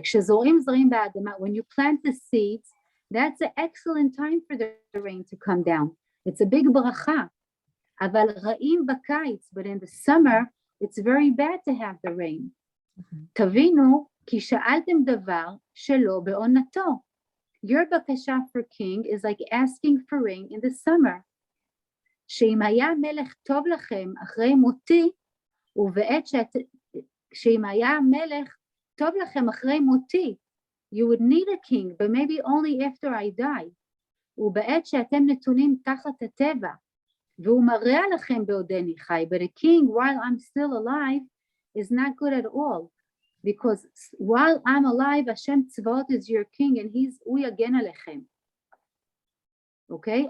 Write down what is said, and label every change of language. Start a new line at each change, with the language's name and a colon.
Hebrew: כשזורעים זרעים באדמה,
English: when you plant the seeds, that's an excellent time for the rain to come down. It's a big ברכה.
Hebrew: אבל רעים בקיץ,
English: but in the summer, it's very bad to have the rain.
Hebrew: תבינו, כי שאלתם דבר שלא בעונתו.
English: Your בקשה for king is like asking for rain in the summer.
Hebrew: שאם היה מלך טוב לכם אחרי מותי, ובעת שאם היה מלך טוב לכם אחרי מותי,
English: you would need a king, but maybe only after I die.
Hebrew: ובעת שאתם נתונים תחת הטבע, והוא מראה לכם בעודני חי,
English: but a king while I'm still alive is not good at all, because while I'm alive,
Hebrew: השם צבאות
English: is your king, and
Hebrew: הוא יגן עליכם. אוקיי?